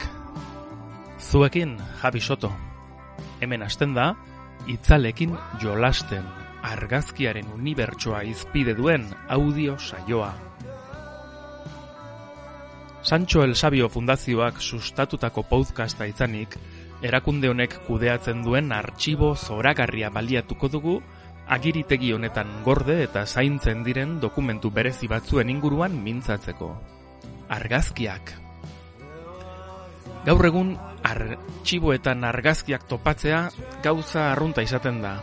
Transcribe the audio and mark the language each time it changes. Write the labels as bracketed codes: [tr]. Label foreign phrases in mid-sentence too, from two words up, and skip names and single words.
[eu] Zuekin Javi Soto. Hemen hasten da, itzalekin jolasten, argazkiaren unibertsoa izpide duen audio saioa. Sancho el Sabio Fundazioak sustatutako podcasta izanik, erakunde honek kudeatzen duen artxibo zoragarria baliatuko dugu, agiritegi honetan gorde eta zaintzen diren dokumentu berezi batzuen inguruan mintzatzeko. Argazkiak. Gaur egun, artxiboetan argazkiak topatzea gauza arrunta izaten da.